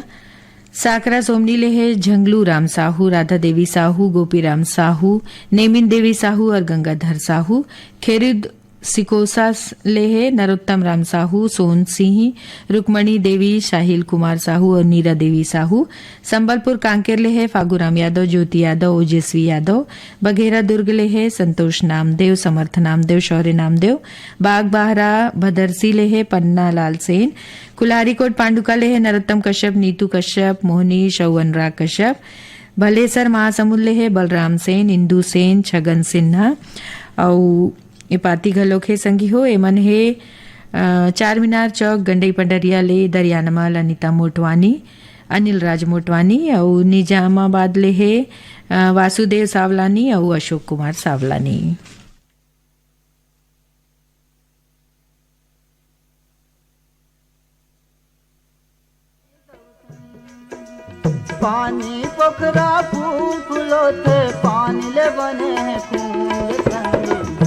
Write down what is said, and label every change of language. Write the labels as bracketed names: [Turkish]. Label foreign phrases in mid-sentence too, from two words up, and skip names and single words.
[Chhattisgarhi] साकरा सोमनी ले है झंगलू राम साहू, राधा देवी साहू, गोपी राम साहू, नेमिन देवी साहू और गंगाधर साहू। खेरुद सिकोसा ले है नरोत्तम राम साहू, सोन सिंह, रुक्मणी देवी, शाहिल कुमार साहू और नीरा देवी साहू। संबलपुर कांकेर ले है फागुराम यादव, ज्योति यादव, ओजस्वी यादव। बघेरा दुर्ग ले है संतोष नामदेव, समर्थ नामदेव, शौर्य नामदेव। बाग बाहरा भदरसी ले है पन्ना लाल सेन। कुल्हारी कोट पांडुका ले है नरोत्तम कश्यप, नीतू कश्यप, मोहनी शौवनराग कश्यप। भलेसर महासमुद ले है बलराम सेन, इंदू सेन, छगन सिन्हा और ये पाती घलोक है संगी हो। एमन है चार मीनार चौक गंडई पंडरिया ले दरियानमल, अनिता मोटवानी, अनिल राज मोटवानी और निजामाबाद ले है वासुदेव सावलानी और अशोक कुमार सावलानी। पानी पोखरा फूल फूलोते, पानी ले बने हैं फूल संगे।